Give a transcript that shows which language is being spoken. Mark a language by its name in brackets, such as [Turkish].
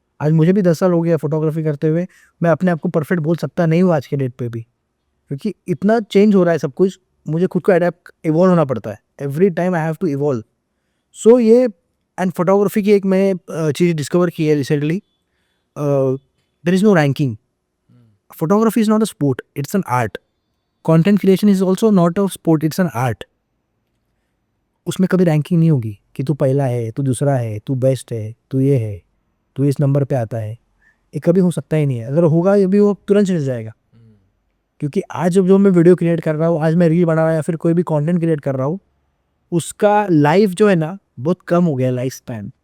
[Hindi] आज मुझे भी 10 साल हो गया फोटोग्राफी करते हुए, मैं अपने आप को परफेक्ट बोल सकता नहीं हूँ आज के डेट पे भी, क्योंकि इतना चेंज हो रहा है सब कुछ। मुझे खुद को अडेप्ट, इवॉल्व होना पड़ता है। [English] Every time I have to evolve. [Hindi] सो ये एंड फोटोग्राफी की एक मैं चीज़ डिस्कवर की है recently, [English] There is no ranking. Photography is not a sport, it's an art. Content creation is also not a sport, it's an art. [Hindi] उसमें कभी ranking नहीं होगी कि तू पहला है, तू दूसरा है, तू बेस्ट है, तू ये है, तू इस नंबर पे आता है। ये कभी हो सकता ही नहीं है। अगर होगा ये भी, वो तुरंत चल जाएगा। क्योंकि आज जो मैं वीडियो क्रिएट कर रहा हूँ, आज मैं रील बना रहा हूँ या फिर कोई भी कंटेंट क्रिएट कर रहा हूँ, उसका लाइफ जो है ना बहुत कम हो गया, लाइफ स्पैन।